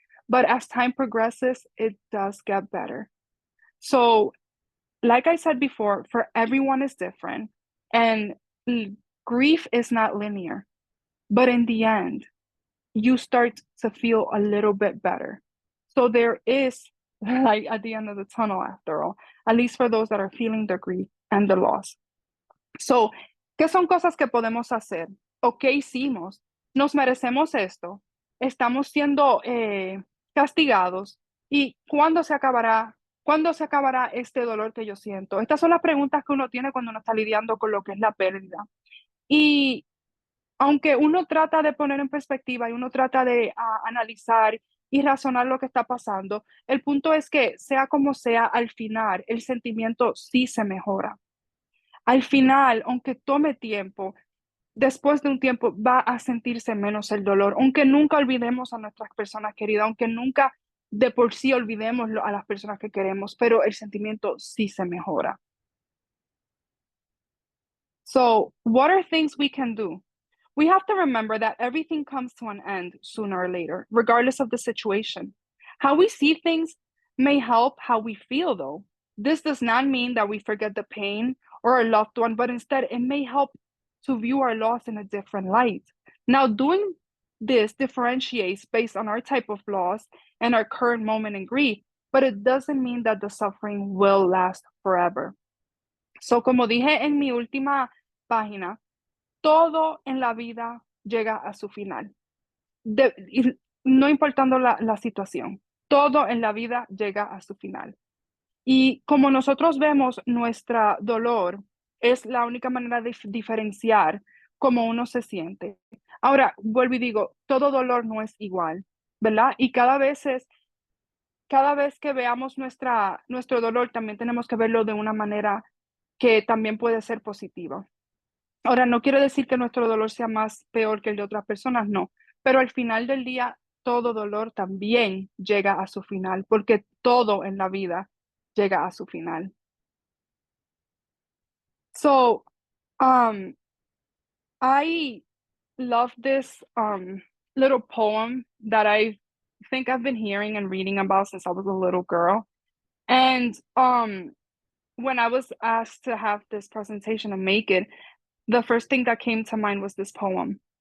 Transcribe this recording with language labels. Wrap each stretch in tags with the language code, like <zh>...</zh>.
<en>But as time progresses, it does get better. So, like I said before, for everyone is different. And grief is not linear. But in the end, you start to feel a little bit better. So there is light at the end of the tunnel after all, at least for those that are feeling the grief and the loss.</en> <es>So, ¿qué son cosas que podemos hacer? ¿O qué hicimos? ¿Nos merecemos esto? ¿Estamos siendo castigados? ¿Y cuándo se acabará? ¿Cuándo se acabará este dolor que yo siento? Estas son las preguntas que uno tiene cuando uno está lidiando con lo que es la pérdida. Y aunque uno trata de poner en perspectiva y uno trata de analizar y razonar lo que está pasando, el punto es que sea como sea, al final el sentimiento sí se mejora. Al final, aunque tome tiempo, después de un tiempo va a sentirse menos el dolor, aunque nunca olvidemos a nuestras personas queridas, aunque nunca de por sí olvidemos a las personas que queremos, pero el sentimiento sí se mejora.</es> <en>So, what are things we can do? We have to remember that everything comes to an end sooner or later, regardless of the situation. How we see things may help how we feel, though. This does not mean that we forget the pain or our loved one, but instead it may help to view our loss in a different light. Now, doing this differentiates based on our type of loss and our current moment in grief, but it doesn't mean that the suffering will last forever.</en> <es>So, como dije en mi última página, todo en la vida llega a su final. No importando la situación, todo en la vida llega a su final. Y como nosotros vemos, nuestro dolor es la única manera de diferenciar cómo uno se siente. Ahora, vuelvo y digo, todo dolor no es igual, ¿verdad? Y cada vez que veamos nuestro dolor, también tenemos que verlo de una manera que también puede ser positiva. Ahora, no quiero decir que nuestro dolor sea más peor que el de otras personas, no, pero al final del día, todo dolor también llega a su final, porque todo en la vida llega a su final.</es> <en>So, I love this little poem that I think I've been hearing and reading about since I was a little girl. And when I was asked to have this presentation and make it, the first thing that came to mind was this poem.</en>